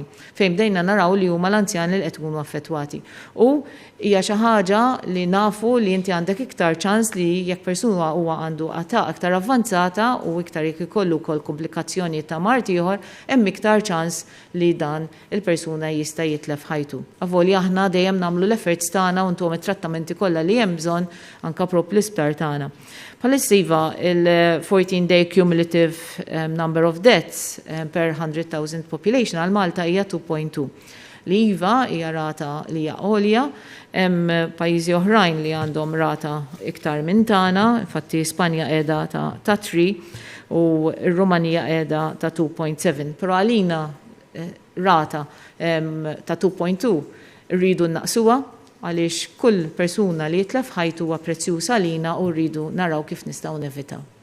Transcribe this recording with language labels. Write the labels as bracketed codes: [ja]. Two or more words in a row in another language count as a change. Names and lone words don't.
[mt] Fejn bdejna naraw li huma l-anzjani li qed ikunu affettwati. U hija xi ħaġa li nafu li inti għandek iktar ċans li jekk persuna huwa għandu età aktar avvanzata u iktar jekk ikollu wkoll komplikazzjoni ta' mart ieħor, hemm iktar ċans li dan il-persuna jista' jitlef ħajtu. Avolja aħna dejjem nagħmlu l-efforts tagħna u ntuhom it-trattamenti kollha li hemm bżonn anke proprju l-isptar tagħna. Bħalissiva il- [en] 14-day cumulative number of deaths per 100,000 population [mt] għal Malta hija 2.2. L-IVA hija rata li hija għolja, hemm pajjiżi oħrajn li għandhom rata iktar minn tagħna, infatti Spanja qiegħda ta' 3 u r-Rumanija qiegħda ta' 2.7. Però għalina rata ta' 2.2 rridu naqsuha għaliex kull persuna li jitlef ħajtu huwa prezzjuż għalina u rridu naraw kif nistgħu nevitaw.